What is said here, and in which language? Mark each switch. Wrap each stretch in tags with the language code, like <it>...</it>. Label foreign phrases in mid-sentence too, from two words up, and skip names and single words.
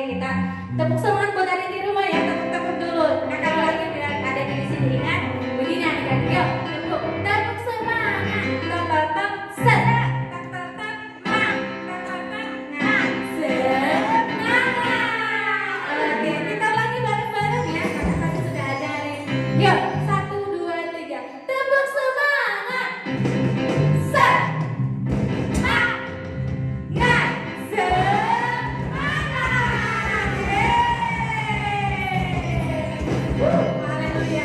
<id>Tepuk semangat buat adik di rumah ya, tepuk-tepuk dulu. Kakak lagi bilang ada di sini ingat. Begini adik-adik, yuk tepuk, tepuk semangat. Tep tep set, tep tep tep mang, tep tep tep nah, semangat. Oke, kita lagi bareng-bareng ya. Kakak tadi sudah ajarin. Yuk, 1, 2, 3, tepuk semangat. Set, mang, nah, haleluya.</id>